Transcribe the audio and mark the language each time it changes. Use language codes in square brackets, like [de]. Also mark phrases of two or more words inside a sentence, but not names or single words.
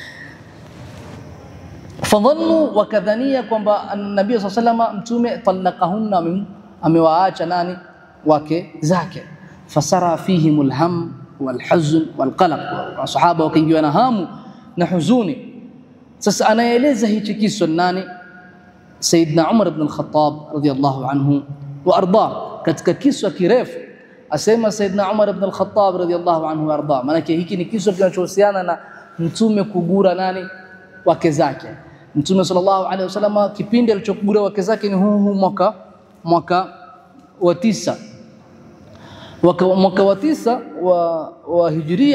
[sw] Fadhannu, wakadhania kwamba [ar] النبي صلى الله عليه وسلم, [sw] Mtume talaqahunna, amewaacha nani, wake zake. [ar] فسرى فيهم الهم والحزن والقلق, [sw] wasahaba wakaingiwa na hamu na huzuni. Sasa anaeleza hichi kisa nani, Sayyidina Umar ibn al-Khattab [ar] رضي الله عنه وأرضاه, [sw] katika kisa kirefu. Asema Sayyidina Umar ibn al-Khattab [ar] رضي الله عنه وأرضاه, [sw] maana hiki ni kisa kinachohusiana na Mtume kugura nani, wake zake. Mtume [ar] صلى الله عليه وسلم [sw] kipindi alichokugura wake zake ni huu mwaka wa 9, mwaka wa 9 wa Hijria.